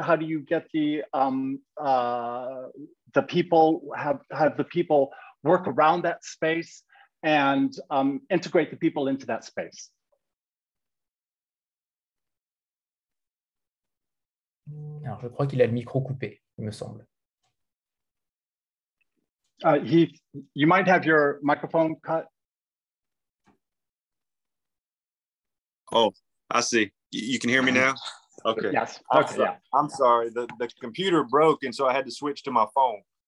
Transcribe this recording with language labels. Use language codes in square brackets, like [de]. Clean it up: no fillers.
[en] How do you get the people, have the people work around that space and integrate the people into that space? [fr] Alors, je crois qu'il a le micro coupé, il me semble. [en] You might have your microphone cut. Oh, I see. You can hear me now? Okay. Yes. Okay. Yeah. I'm sorry. The computer broke, and so I had to switch to my phone.